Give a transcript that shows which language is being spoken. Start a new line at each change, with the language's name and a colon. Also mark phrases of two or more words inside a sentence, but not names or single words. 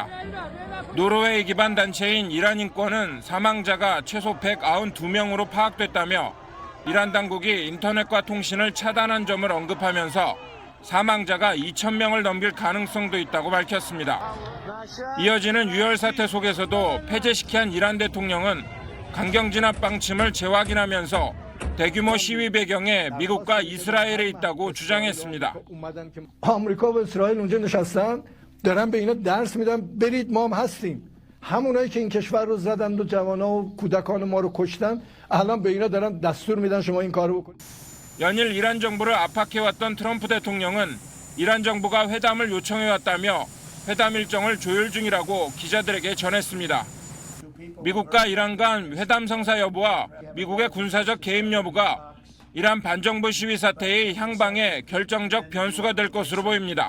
Korean: 노르웨이 기반 단체인 이란 인권은 사망자가 최소 192명으로 파악됐다며 이란 당국이 인터넷과 통신을 차단한 점을 언급하면서 사망자가 2,000명을 넘길 가능성도 있다고 밝혔습니다. 이어지는 유혈 사태 속에서도 폐쇄시킨 이란 대통령은 강경 진압 방침을 재확인하면서 대규모 시위 배경에 미국과 이스라엘에 있다고 주장했습니다.
Persian: آمریکا و اسرائیل اونجا نشستن دارن به اینا درس میدن برید ما هم هستیم همونایی که این کشور رو زدن و جوانا و کودکان ما رو کشتن الان به اینا دارن دستور میدن شما این کارو بکنید.
Korean: 연일 이란 정부를 압박해왔던 트럼프 대통령은 이란 정부가 회담을 요청해왔다며 회담 일정을 조율 중이라고 기자들에게 전했습니다. 미국과 이란 간 회담 성사 여부와 미국의 군사적 개입 여부가 이란 반정부 시위 사태의 향방에 결정적 변수가 될 것으로 보입니다.